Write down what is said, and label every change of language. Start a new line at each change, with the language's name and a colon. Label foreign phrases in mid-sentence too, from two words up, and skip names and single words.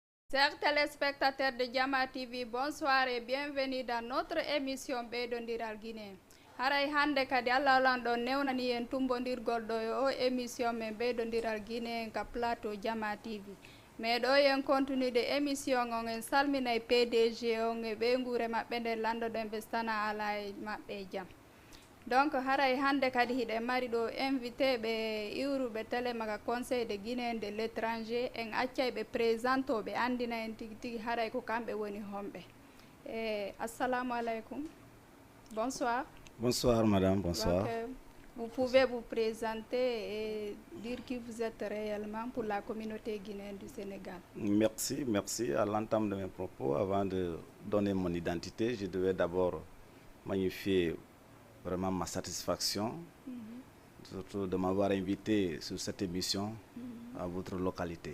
French: Chers téléspectateurs de Jama TV, bonsoir et bienvenue dans notre émission Ɓeydodiral Guinée.
Fula: Haray hande kadi Allah lanɗo newnani en tumbodirgol ɗo o émission men Ɓeydodiral Guinée ka plateau Jama TV. Mais ɗo en continude émission on en salminay PDG on e ɓe guure maɓɓe nde landoɗen ɓe sana ala e maɓɓe e jaam. Donc haray hande kadi hiɗe mari ɗo invité ɓe iwruɓe télémaga
French: conseil de Guinée de l'étranger
Fula: en accay ɓe présente o ɓe andina en tigi tigi haray ko kamɓe woni homɓe.
Arabic: Assalamu alaikum.
French: Bonsoir. Bonsoir madame, bonsoir. Donc, vous pouvez vous présenter et dire qui vous êtes réellement pour la communauté guinéenne du Sénégal. Merci. À l'entame de mes propos, avant de donner mon identité, je devais d'abord magnifier vraiment ma satisfaction, surtout de m'avoir invité sur cette émission à votre localité.